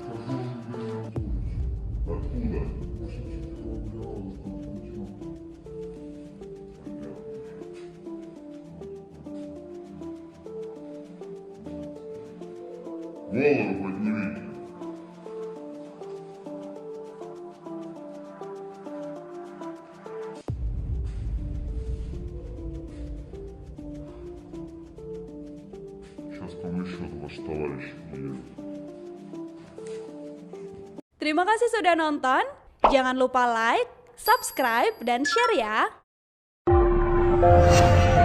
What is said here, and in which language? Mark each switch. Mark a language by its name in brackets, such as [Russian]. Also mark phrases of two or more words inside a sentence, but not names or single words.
[Russian] Откуда? Голову поднимите. Сейчас там еще ваш товарищ едет. [Indonesian] Terima kasih sudah nonton. Jangan lupa like, subscribe, dan share ya.